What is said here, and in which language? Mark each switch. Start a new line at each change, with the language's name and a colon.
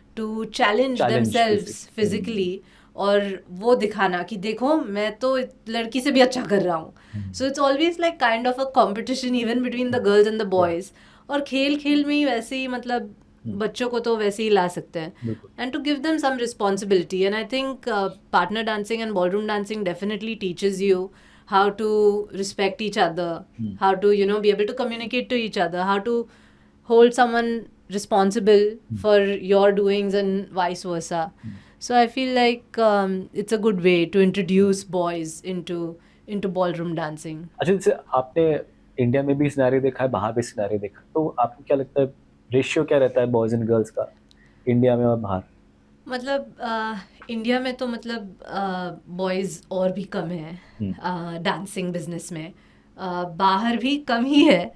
English: to challenge themselves physically,
Hindi: और वो दिखाना कि देखो मैं तो लड़की से भी अच्छा कर रहा हूँ.
English: So it's always like kind of a competition even between the girls and the boys.
Hindi: और खेल में ही वैसे ही, मतलब बच्चों को तो वैसे ही ला सकते हैं,
English: And to give them some responsibility. And I think partner dancing and ballroom dancing definitely teaches you how to respect each other, how to, you know, be able to communicate to each other, how to hold someone responsible for your doings and vice versa. So I feel like it's a good way to introduce boys into ballroom dancing.
Hindi: अच्छा, जैसे आपने India में भी scenario देखा है, बाहर भी scenario देखा, तो आपको क्या लगता है रेशियो क्या रहता है बॉयज़ एंड गर्ल्स का इंडिया में और बाहर? मतलब इंडिया में तो मतलब बॉयज़ और भी कम है डांसिंग बिजनेस में, बाहर भी कम ही है.